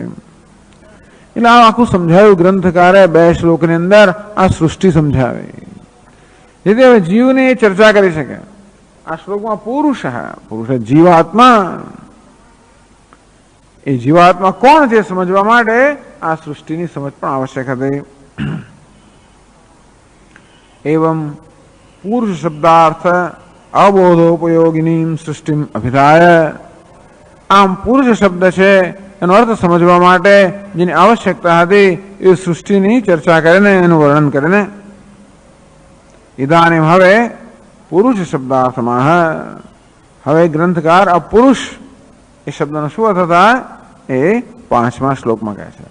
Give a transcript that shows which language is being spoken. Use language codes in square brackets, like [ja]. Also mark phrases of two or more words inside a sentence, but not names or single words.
[gu] એટલે આ આખું સમજાયું ગ્રંથકારે 2 શ્લોકની અંદર આ સૃષ્ટિ સમજાવી, જેથી હવે જીવની ચર્ચા કરી શકે. આ શ્લોકમાં પુરુષ, પુરુષ જીવાત્મા, એ જીવાત્મા કોણ છે સમજવા માટે આ સૃષ્ટિની સમજ પણ આવશ્યક હતી. [sa] एवं पुरुष शब्दार्थ अबोधोपयोगिनी सृष्टि अभिधाय, [gu] આમ પુરુષ શબ્દ છે એનો અર્થ સમજવા માટે જેની આવશ્યકતા હતી એ સૃષ્ટિની ચર્ચા કરીને એનું વર્ણન કરીને ઇદાનીમ હવે પુરુષ શબ્દાર્થમાં હવે ગ્રંથકાર આ પુરુષ એ શબ્દનો શું અર્થ થાય એ 5મા શ્લોકમાં કહે છે.